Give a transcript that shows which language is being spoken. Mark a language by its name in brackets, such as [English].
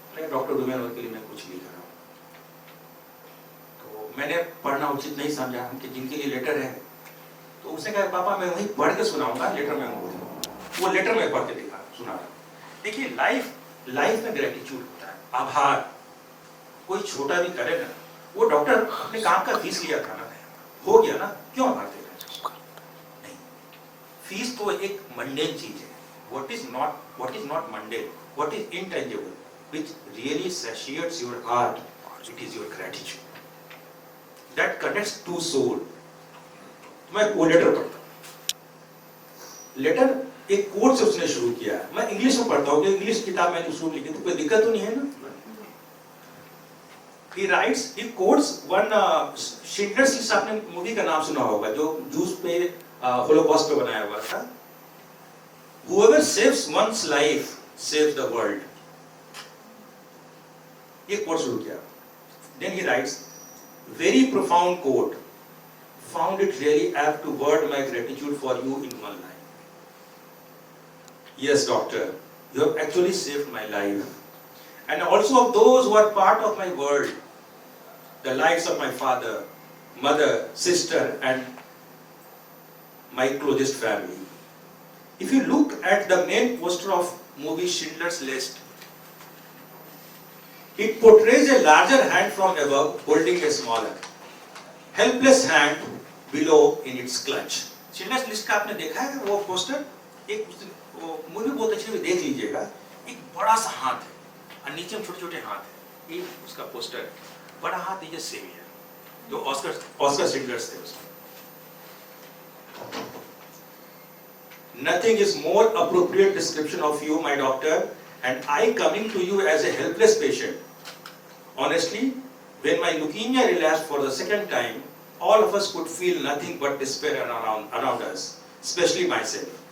[Hindi] मैं doctor Reuben के लिए मैं कुछ लिख रहा हूँ। तो मैंने पढ़ना उचित नहीं समझा कि जिनके लिए लेटर है, तो उसने कहा, पापा मैं वहीं पढ़ के सुनाऊंगा, लेटर में वो लेटर में पढ़ के दिखा सुना रहा। देखिए, लाइफ में ग्रेटिट्यूड होता है, आभार। कोई छोटा भी करे ना, वो डॉक्टर अपने काम का फीस लिया था ना, हो गया ना, क्यों आभार दे रहे हैं? नहीं, फीस तो एक मंडेन चीज है। [English] What is not mundane, what is intangible, which really satiates your heart, it is your gratitude that connects to soul. [Hindi] मैं वो लेटर पढ़ता, लेटर एक कोट से उसने शुरू किया। मैं इंग्लिश में पढ़ता हूँ, इंग्लिश किताब मैंने शुरू लिखी, तो कोई दिक्कत तो नहीं है ना। [English] he quotes one Schindler's List, [Hindi] आपने मूवी का नाम सुना होगा, जो जूस पे होलोकॉस्ट पे बनाया हुआ था। [English] Whoever saves one's life save the world. [Hindi] ये कोट शुरू किया. [English] Then he writes, very profound quote. Found it really apt to word my gratitude for you in one line. Yes, doctor, you have actually saved my life, and also of those who are part of my world, the lives of my father, mother, sister, and my closest family. If you look at the main poster of movie Schindler's List, it portrays a larger hand from above holding a smaller, helpless hand below in its clutch. [Hindi] Schindler's List का आपने देखा है वो poster? एक वो movie बहुत अच्छी है, देख लीजिएगा. एक बड़ा सा हाथ है और नीचे में छोटे-छोटे हाथ है. ये उसका पोस्टर है. बड़ा हाथ ये सेम है. जो ऑस्कर शिंडलर्स थे उसमें. [English] Nothing is more appropriate description of you, my doctor, and I coming to you as a helpless patient. Honestly, when my leukemia relapsed for the second time, all of us could feel nothing but despair around us, especially myself.